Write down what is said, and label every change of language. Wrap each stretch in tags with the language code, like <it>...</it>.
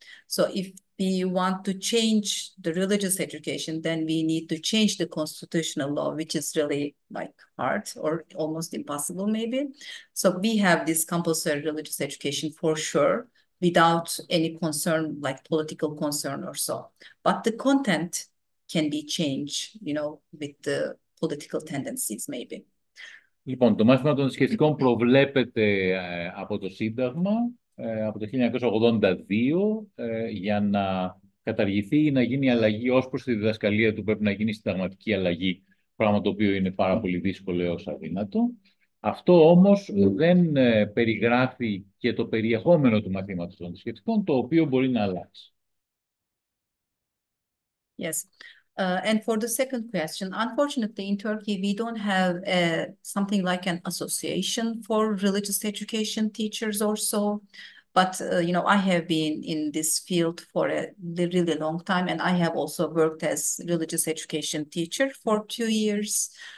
<en>So if we want to change the religious education, then we need to change the constitutional law, which is really like hard or almost impossible maybe. So we have this compulsory religious education for sure, without any concern, like political concern or so. But the content can be changed, with the political tendencies maybe.</en> <el>Λοιπόν, το μάθημα των θρησκευτικών προβλέπεται από το Σύνταγμα από το 1982 για να καταργηθεί ή να γίνει αλλαγή ως προς τη διδασκαλία του. Πρέπει να γίνει συνταγματική αλλαγή, πράγμα το οποίο είναι πάρα πολύ δύσκολο έως αδύνατο. Αυτό όμως δεν περιγράφει και το περιεχόμενο του μαθήματος των θρησκευτικών, το οποίο μπορεί να αλλάξει.</el> <en>Yes. And for the second question, unfortunately, in Turkey, we don't have something like an association for religious education teachers or so. But, I have been in this field for a really long time, and I have also worked as religious education teacher for 2 years.</en>